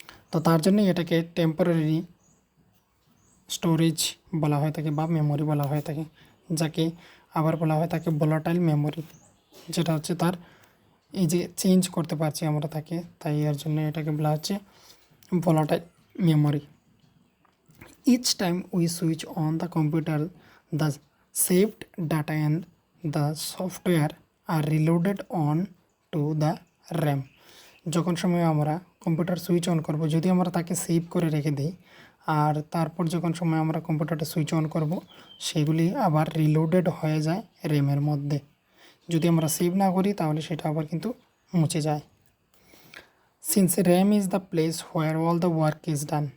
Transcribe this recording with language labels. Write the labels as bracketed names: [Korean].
[Bangla] তো তার জন্যই এটাকে টেম্পোরারি স্টোরেজ বলা হয়ে থাকে বা মেমোরি বলা হয়ে থাকে, যাকে আবার বলা হয় থাকে ভোলাটাইল মেমোরি, যেটা হচ্ছে তার এই যে চেঞ্জ করতে পারছি আমরা তাকে, তাই এর জন্য এটাকে বলা হচ্ছে volatile memory. [English] Each time we switch on the computer, the saved data and the software are reloaded on to the RAM. [Bangla] যখন সময় আমরা কম্পিউটার সুইচ অন করব, যদি আমরা তাকে সেভ করে রেখে দিই আর তারপর যখন সময় আমরা কম্পিউটারটা সুইচ অন করব সেগুলি আবার রিলোডেড হয়ে যায় র্যামের মধ্যে। যদি আমরা সেভ না করি তাহলে সেটা আবার কিন্তু মুছে যায়। [English] Since RAM is the place where all the work is done.